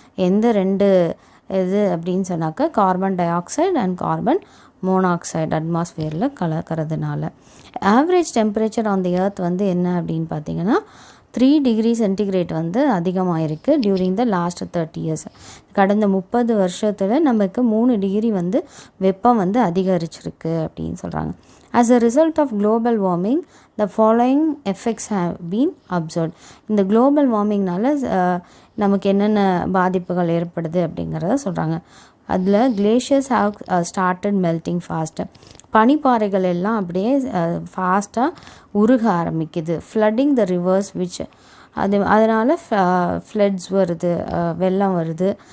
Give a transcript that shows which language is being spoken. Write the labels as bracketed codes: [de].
[ta] எந்த ரெண்டு இது அப்படின்னு சொன்னாக்கா carbon di oxide and carbon monoxide அட்மாஸ்ஃபியரில் கலக்கிறதுனால. [en] average temperature on the earth [ta] வந்து என்ன அப்படின்னு பார்த்தீங்கன்னா [en] 3 degree centigrade [ta] வந்து அதிகமாக இருக்குது [en] During the last 30 years. [ta] கடந்த 30 வருஷத்தில் நமக்கு 3 டிகிரி வந்து வெப்பம் வந்து அதிகரிச்சிருக்கு அப்படின்னு சொல்கிறாங்க. [en] As a result of global warming, the following effects have been observed. [ta] இந்த குளோபல் வார்மிங்னால நமக்கு என்னென்ன பாதிப்புகள் ஏற்படுது அப்படிங்கிறத சொல்கிறாங்க. அதில் [en] Glaciers have started melting fast. [ta] பனிப்பாறைகள் எல்லாம் அப்படியே ஃபாஸ்ட்டாக உருக ஆரம்பிக்குது. [en] flooding the rivers which [ta] அதனால் ஃப்ளட்ஸ் வருது, வெள்ளம் வருது.